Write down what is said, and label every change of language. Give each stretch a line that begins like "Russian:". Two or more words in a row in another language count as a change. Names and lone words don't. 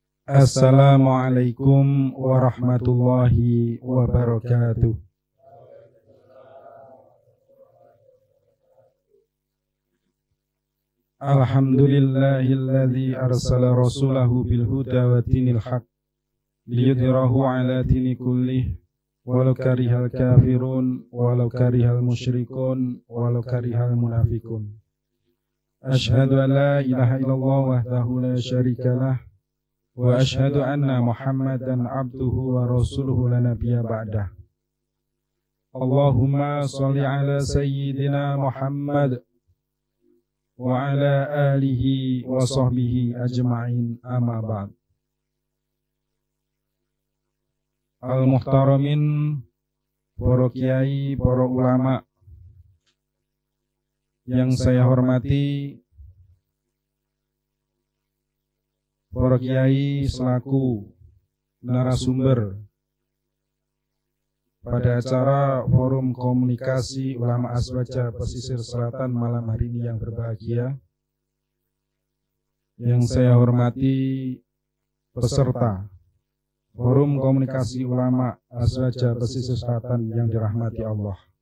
Arabic: السلام عليكم ورحمة الله وبركاته. الحمد لله الذي أرسل رسوله بالهدى ودين الحق ليظهره على الدين كله ولو كره الكافرون ولو كره المشركون ولو كره المنافقون. أشهد أن لا إله إلا الله وحده لا شريك له وأشهد أن محمدا عبده ورسوله لا نبي بعده. اللهم صل على سيدنا محمد وعلى آله وصحبه أجمعين، أما بعد.
Indonesian: Al-muhtaramin, para kiai, para ulama yang saya hormati, para kiai selaku narasumber pada acara Forum Komunikasi Ulama Aswaja Pesisir Selatan malam hari ini yang berbahagia, yang saya hormati peserta Forum Komunikasi Ulama Aswaja Pesisir Selatan yang dirahmati Allah.